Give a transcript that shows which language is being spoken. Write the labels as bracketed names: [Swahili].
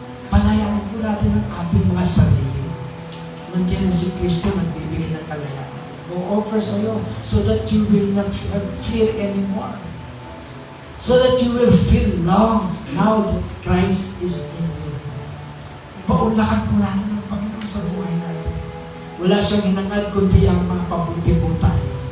[Filipino] Palayaan po natin ang ating mga sarili. Nandiyan na si Kristo nagbibigay ng kalayaan. O-offer sa iyo [English] so that you will not have fear anymore. So that you will feel love now that Christ is in you. [Filipino] Paulakan po natin ang Panginoon sa buhay natin. Wala siyang hinangad kundi ang mapabuti po tayo.